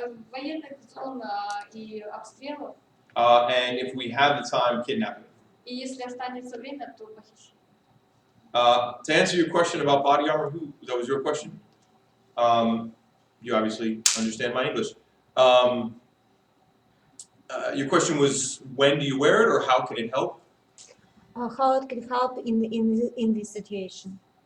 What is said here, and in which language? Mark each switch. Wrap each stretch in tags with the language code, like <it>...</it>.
<ru>Военных зон и обстрелов.</ru> <en>And if we have the time, kidnapping.</en> <ru>И если останется время, то похищение.</ru> <en>To answer your question about body armor, that was your question? You obviously understand my English. Your question was, when do you wear it or how can it help? How it can help in this situation?</en>